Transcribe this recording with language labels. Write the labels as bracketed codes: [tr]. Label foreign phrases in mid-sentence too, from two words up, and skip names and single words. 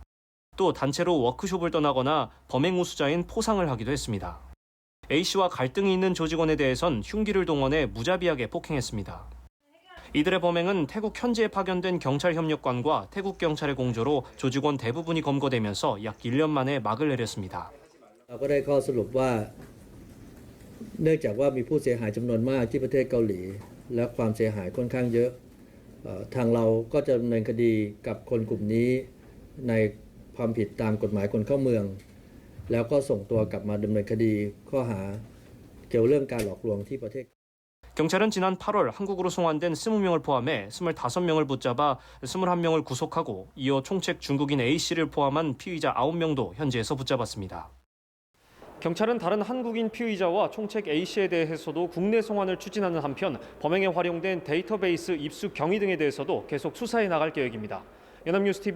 [ko] 또 단체로 워크숍을 떠나거나 범행 우수자인 포상을 하기도 했습니다. A씨와 갈등이 있는 조직원에 대해선 흉기를 동원해 무자비하게 폭행했습니다. 이들의 범행은 태국 현지에 파견된 경찰협력관과 태국 경찰의 공조로 조직원 대부분이 검거되면서 약 1년 만에 막을 내렸습니다. [th] เราก็ได้ข้อสรุปว่าเนื่องจากว่ามีผู้เสียหายจำนวนมากที่ประเทศเกาหลีและความเสียหายค่อนข้างเยอะทางเราก็จะดำเนินคดีกับคนกลุ่มนี้ในความผิดตามกฎหมายคนเข้าเมืองแล้วก็ส่งตัวกลับมาดำเนินคดีข้อหาเกี่ยวเรื่องการหลอกลวงที่ประเทศ [ko] 경찰은 지난 8월 한국으로 송환된 20명을 포함해 25명을 붙잡아 21명을 구속하고 이어 총책 중국인 A씨를 포함한 피의자 9명도 현지에서 붙잡았습니다. 경찰은 다른 한국인 피의자와 총책 A씨에 대해서도 국내 송환을 추진하는 한편 범행에 활용된 데이터베이스 입수 경위 등에 대해서도 계속 수사해 나갈 계획입니다.